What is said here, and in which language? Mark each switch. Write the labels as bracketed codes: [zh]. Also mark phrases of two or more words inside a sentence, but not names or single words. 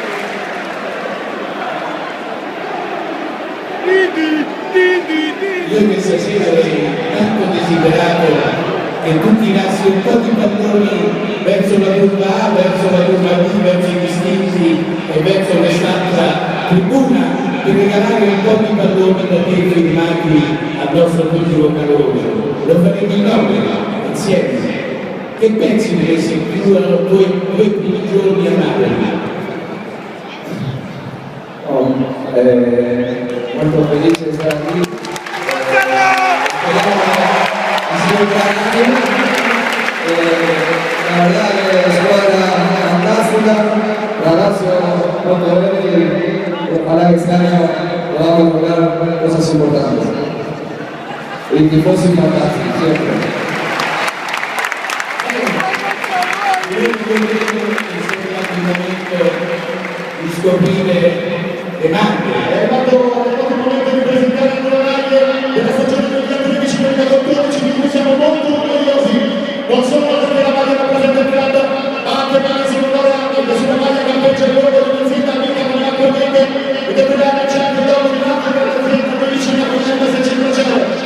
[it] Io questa sera avrei tanto desiderato che tu tirassi un po' di palloni verso la curva A, verso la curva B, verso i distinti e verso quest'altra tribuna per regalare un po' di palloni da te firmati al nostro pubblico caloroso. Lo faremo in opera insieme. Che pensi di questi due primi giorni a Napoli? Molto felice di stare qui. [es] La verdad que la squadra fantástica, la Lazio [it] molto bene, [es] ojalá que este año podamos lograr cosas importantes. Y tifosi fantastici, siempre. [it] Di scoprire le maglie. È arrivato il momento di presentare le medaglie della stagione 2013-2014 di cui siamo molto orgogliosi, non solo perché la maglia rappresenta il club, ma anche per la seconda anno che sulla maglia campeggia il logo dell'azienda amica con la corrente ed è per anni c'è anche il logo di Napoli per l'azienda 12.600.